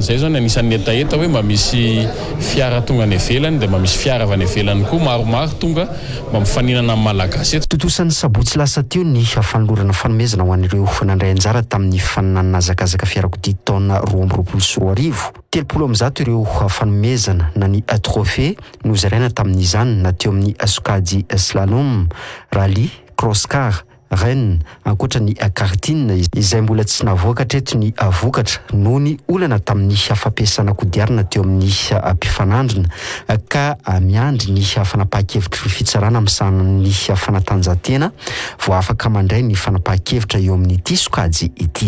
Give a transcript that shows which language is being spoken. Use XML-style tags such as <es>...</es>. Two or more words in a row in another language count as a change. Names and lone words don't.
<mg>Zay zao ny anisan'ny etaeta hoe mba misy fiara tonga any ivelany dia mba misy fiara avy any ivelany koa maromaro tonga mba mifaninana amin'ny malagasy. Totosan'ny sabotsy lasa teo ny fanolorana fanomezana ho an'ireo nandray anjara tamin'ny faninanana hazakazaka fiarakodia taona 2024. 30% ireo fanomezana na ny trophée nozaraina tamin'izany na teo amin'ny sokady slalom, rally, cross-car, rennes ankoatra ny kartine izay mbola tsy navoaka treto ny vokatra noho ny olana tamin'ny fampiasana kodiarana teo amin'ny mpifanandrina ka miandry ny fanapahan-kevitra fitsarana amin'ny fanatanjahantena vao afaka mandray ny fanapahan-kevitra eo amin'ity sokady ity.</mg>